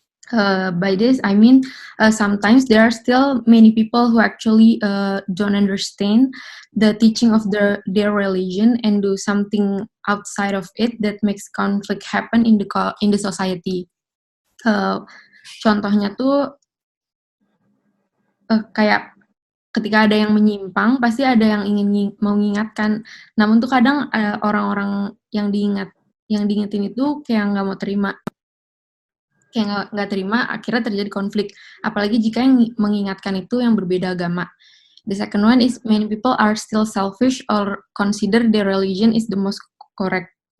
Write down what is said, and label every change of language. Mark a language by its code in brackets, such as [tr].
[en] By this, I mean sometimes there are still many people who actually don't understand the teaching of their religion and do something outside of it that makes conflict happen in the society. [id] Contohnya tuh kayak ketika ada yang menyimpang, pasti ada yang ingin mengingatkan. Namun tuh kadang orang-orang yang diingetin itu kayak nggak mau terima. Kayak nggak terima, akhirnya terjadi konflik. Apalagi jika yang mengingatkan itu yang berbeda agama. [en] The second one is many people are still selfish or consider their religion is the most correct.